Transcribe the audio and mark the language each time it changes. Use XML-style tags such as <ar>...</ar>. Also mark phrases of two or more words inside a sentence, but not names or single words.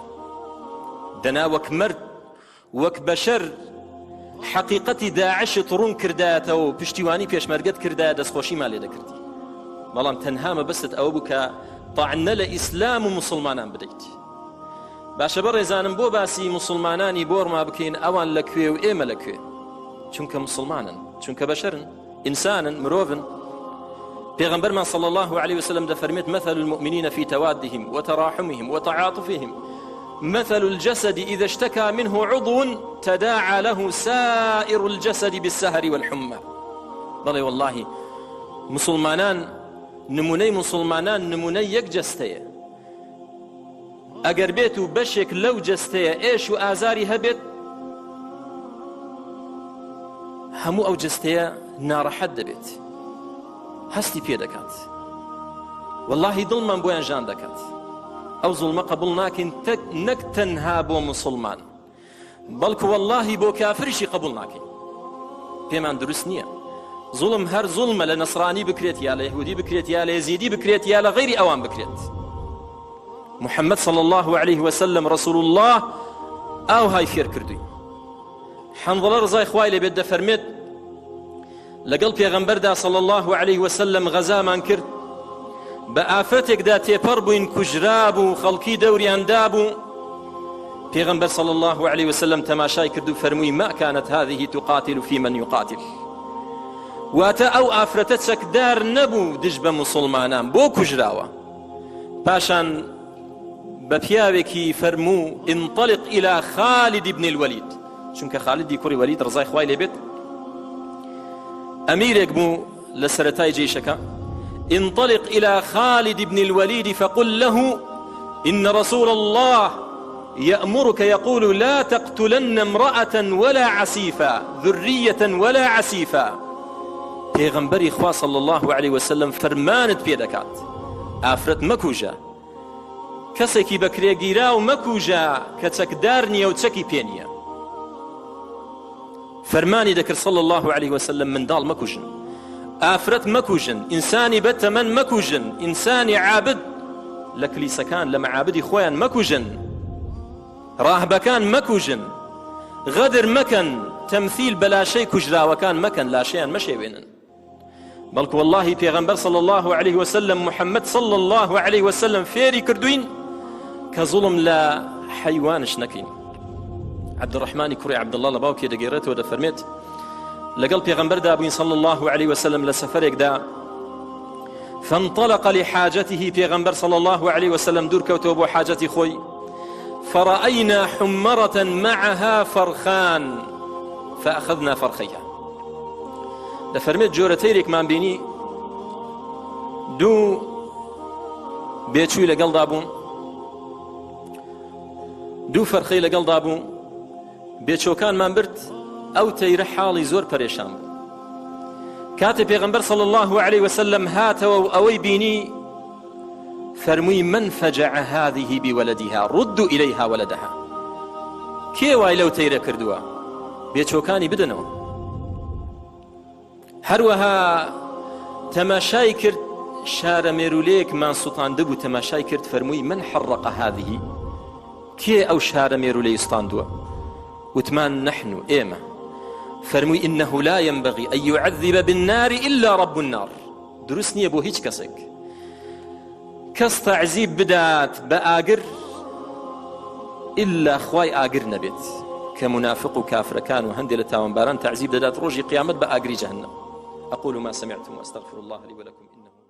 <ckb>دەنا وەک مرد وەک بەشەر حەقیقەتی داعشت ڕوون کردایەتەوە و پشتیوانی پێشمەرگەت کردایە، دەستخۆشیمان لێ دەکردی، بەڵام تەنها مەبەستت ئەوە بوو کە تەعنە لە ئیسلام و مسلمانان بدەیت. باشە بەڕێزانم بۆ باسی مسلمانانی بۆرما بکەین، ئەوان لەکوێ و ئێمە لەکوێ، چونکە مسلمانن، چونکە بەشەرن، ئینسانن، مرۆڤن.</ckb> <ar>پێغەمبەرمان صلی الله عليه وسلم دەفەرمێت مثل المؤمنين في توادهم وتراحمهم وتعاطفهم مثل الجسد إذا اشتكى منه عضو تداعى له سائر الجسد بالسهر والحمى.</ar> <ckb>بەڵێ والله مسلمانان نمونەی مسلمانان نمونەی یەک جەستەیە، ئەگەر بێت و بەشێک لەو جەستەیە ئێش و ئازاری هەبێت، هەموو ئەو جەستەیە ناڕەحەت دەبێت، هەستی پێ دەکات، واللهی دڵمان بۆیان ژان دەکات. ئەو زوڵمە قبول ناکەین، نەک تەنها بۆ مسلمان، بەڵکو واللهی بۆ کافریشی قبول ناکەین. پێمان دروست نییە زوڵم هەر زوڵمە لە نەسرانی بکرێت یا لە یەهودی بکرێت یا لە یەزیدی بکرێت یا لە غەیری ئەوان بکرێت.</ckb> <ar>محەممەد صلى الله عليه وسلم رسول الله</ar> <ckb>ئاوهای فێر کردووی. حەنظەڵە ڕزای خوای لێبێت دەفەرمێت لەگەڵ پێغەمبەردا</ckb> <ar>صلى الله عليه وسلم</ar> <ckb>غەزامان کرد، بە ئافرەتێکدا تێپەڕ بووین، کوژرا بوو، خەڵکی دەوریاندا بوو.</ckb> <ar>پێغەمبەر صلى الله عليه وسلم</ar> <ckb>تەماشای کرد و فەرمووی</ckb> <ar>ما كانت هذه تقاتل في من يقاتل.</ar> <ckb>واتە ئەو ئافرەتە چەکدار نەبوو دژ بە موسڵمانان، بۆ کوژراوە. پاشان بە پیاوێکی فەرموو</ckb> <ar>انطلق إلى خالد بن الوليد،</ar> <ckb>چونکە خالدی کوڕی وەلید ڕزای خوای لێبێت ئەمیرێک بوو لە سەرەتای جێیشەکە.</ckb> <ar>انطلق إلى خالد بن الوليد فقل له إن رسول الله يأمرك يقول لا تقتلن امرأة ولا عسيفا ذرية ولا عسيفا.</ar> <ckb>پێغەمبەری خوا</ckb> <ar>صلى الله عليه وسلم</ar> <ckb>فەرمانت پێ دەکات ئافرەت مەکوژە، کەسێکی بەکرێگیرا و مەکوژە کە چەکدار نییە و چەکی پێ نییە. فەرمانی دەکرد</ckb> <ar>صلى الله عليه وسلم</ar> <ckb>منداڵ مەکوژن، ئافرەت مەکوژن، ئینسانی بەتەمەن مەکوژن، ئینسانی عابد لە کلیسەکان لە مەعابدی خۆیان مەکوژن، ڕاهبەکان مەکوژن، غەدر مەکەن، تەمثیل بە لاشەی کوژراوەکان مەکەن، لاشەیان مەشێوێنن. بەڵکو والله پێغەمبەر</ckb> <ar>صلى الله عليه وسلم</ar> <ckb>محەممەد</ckb> <ar>صلى الله عليه وسلم</ar> <ckb>فێری کردوین کە زوڵم لە حەیوانش نەکەین. عەبدوڕەحمانی کوڕی عەبدوڵڵا لە باوکێ دەگێڕێتەوە دەفەرمێت لەگەڵ پێغەمبەردا بووین</ckb> <ar>صلى الله عليه وسلم</ar> <ckb>لە سەفەرێکدا،</ckb> <ar>فانطلق لحاجته،</ar> <ckb>پێغەمبەر</ckb> <ar>صلى الله عليه وسلم</ar> <ckb>دوور کەوتەوە بۆ حاجەتی خۆی.</ckb> <ar>فرأينا حمرة معها فرخان فأخذنا فرخيها.</ar> <ckb>دەفەرمێت جۆرەتەیرێکمان بینی، دوو بێچووی لەگەڵدا بوون، دوو فەرخەی لەگەڵدا بوو، بێچۆکانمان برد، ئەو تەیرە حاڵی زۆر پەرێشان بوو. کاتێ پێغەمبەر</ckb> <ar>صلى الله عليه وسلم</ar> <ckb>هاتەوە و ئەوەی بینی فەرمووی</ckb> <ar>من فجع هذه بولدها ردوا إليها ولدها.</ar> <ckb>کێ وای لەو تەیرە کردووە؟ بێچۆکانی بدەنەوە. هەروەها تەماشای کرد، شارە مێرولەیەکمان سوتاندە بوو، تەماشای کرد فەرمووی</ckb> <ar>من حرق هذه،</ar> <ckb>کێ ئەو شارە مێرولەی سوتاندووە؟ وتمان نحن، ئێمە.</ckb> <ar>فەرمووی إنه لا ينبغي أن يعذب بالنار إلا رب النار.</ar> <ckb>دروست نییە بۆ هیچ کەسێک کەس تەعزیب بدات بە ئاگر إلا خوای ئاگر نەبێت، کە منافق و کافرەکان و هەندێک لە تاوانباران تەعزیب دەدات ڕۆژی قیامەت بە ئاگری جەهەنەم.</ckb> <ar>أقول ما سمعتم وأستغفر الله لي ولكم.</ar>